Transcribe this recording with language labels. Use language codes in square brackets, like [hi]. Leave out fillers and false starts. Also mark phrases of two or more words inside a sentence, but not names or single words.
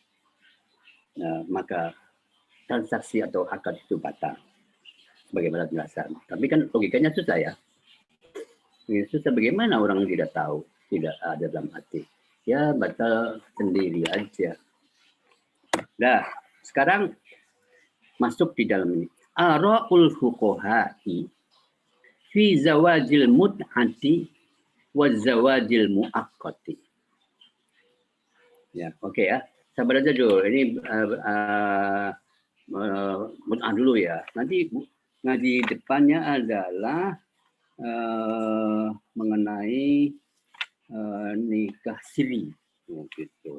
[id] maka transaksi atau akad itu batal sebagaimana penjelasan. Tapi kan logikanya susah ya. Susah, bagaimana orang tidak tahu, tidak ada dalam hati. Ya batal sendiri aja. Nah, sekarang masuk di dalam ini. [ar] آراء الفقهاء في زواج المتعة وزواج المؤقتة. [id] Ya, oke ya. Sabar aja dulu. Ini mut'ah dulu ya. Nanti ngaji depannya adalah mengenai nikah siri, gitu.